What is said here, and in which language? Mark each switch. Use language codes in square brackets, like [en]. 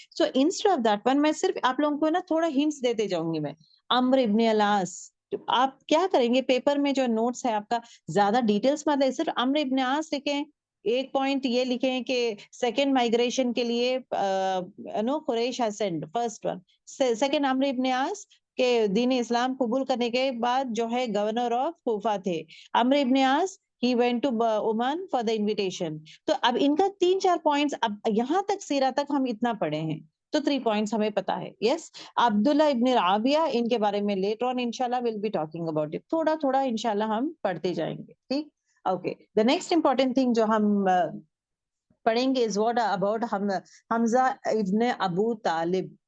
[en] so instead of that one [ur] میں صرف آپ لوگوں کو نا تھوڑا ہنٹس دیتے جاؤں گی. میں عمرو ابن العاص, آپ کیا کریں گے پیپر میں جو نوٹس ہے آپ کا, زیادہ ڈیٹیلس مت ہے, صرف عمرو ابن العاص لکھیں. ایک پوائنٹ یہ لکھیں کہ سیکنڈ مائگریشن کے لیے قریش [en] Has sent first one. [ur] Second عمرو ابن العاص کہ دین اسلام قبول کرنے کے بعد جو ہے [en] governor of Kufa [ur] تھے. [en] عمرو ابن العاص he went to Oman for the invitation. [ur] تو اب ان کا 3-4 پوائنٹس, اب یہاں تک سیرہ تک ہم اتنا پڑھے ہیں تو 3 پوائنٹس ہمیں پتا ہے. [en] yes, عبداللہ ابن رابیہ [ur] ان کے بارے میں [en] Later on انشاءاللہ will be talking about it. [ur] تھوڑا انشاءاللہ ہم پڑھتے جائیں گے. ٹھیک, okay. [en] the next important thing [ur] جو ہم پڑھیں گے [en] Is what about حمزہ ابن ابو طالب.